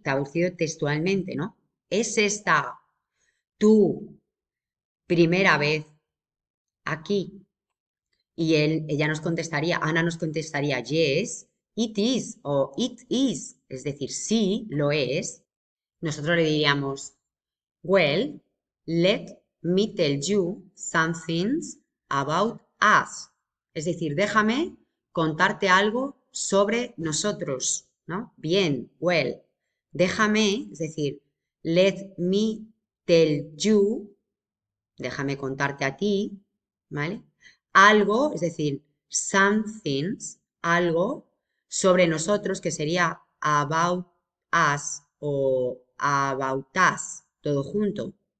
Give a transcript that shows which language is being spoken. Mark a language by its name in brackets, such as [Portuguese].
[Spanish] Traducido textualmente, ¿no? ¿Es esta tu primera vez aquí? Y ella nos contestaría, Ana nos contestaría, [English] yes, it is [Spanish] o [English] it is, [Spanish] es decir, sí, lo es. Nosotros le diríamos, [English] well, let me tell you some things about us. [Spanish] Es decir, déjame contarte algo sobre nosotros, ¿no? Bien, well, déjame, es decir, [English] let me tell you, [Spanish] déjame contarte a ti, ¿vale? Algo, es decir, [English] some things, [Spanish] algo sobre nosotros que sería [English] about us o about us, [Spanish] todo junto.